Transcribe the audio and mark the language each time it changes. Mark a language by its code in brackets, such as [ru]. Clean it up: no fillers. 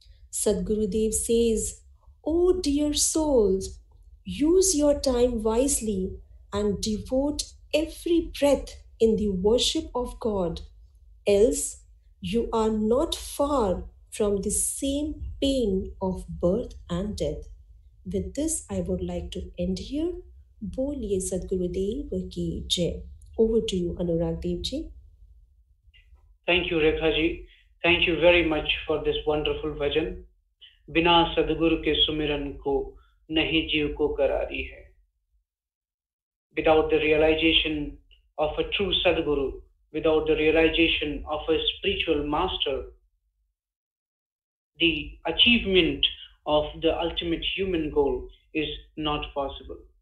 [en] Sadgurudev says, "O dear souls, use your time wisely and devote every breath in the worship of God, else you are not far from the same pain of birth and death." With this, I would like to end here. [hi] Boliye Sadgurudev ki jai. [en] Over to you, Anurag Dev ji. Thank you, Rekha ji. Thank you very much for this wonderful bhajan. [hi] बिना सद्गुरु के सुमिरन को नहीं जीव को करारी है. [en] Without the realization of a true Sadguru, without the realization of a spiritual master, the achievement of the ultimate human goal is not possible.